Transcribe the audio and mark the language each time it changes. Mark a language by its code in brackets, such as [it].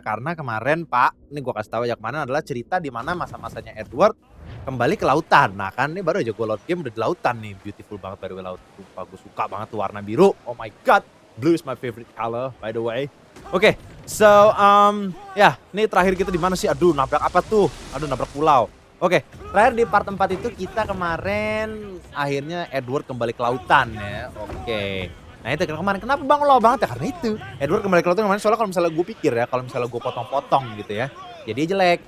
[id] Karena kemarin pak, ini gue kasih tahu ya, kemarin adalah cerita di mana masa-masanya Edward kembali ke lautan. Nah kan ini baru aja gue load game udah di lautan nih. Beautiful banget [en] by the way [id] laut. Sumpah gue suka banget tuh warna biru. [en] Oh my god, blue is my favorite color by the way. [id] Oke, so ya ini terakhir kita di mana sih? Aduh nabrak apa tuh? Aduh nabrak pulau. Oke, terakhir di part 4 itu kita kemarin akhirnya Edward kembali ke lautan ya. Oke. Nah itu kemarin kenapa bang lo banget ya? Karena itu Edward kembali ke lautan kemarin, soalnya kalau misalnya gue pikir ya, kalau misalnya gue potong-potong gitu ya, jadi jelek.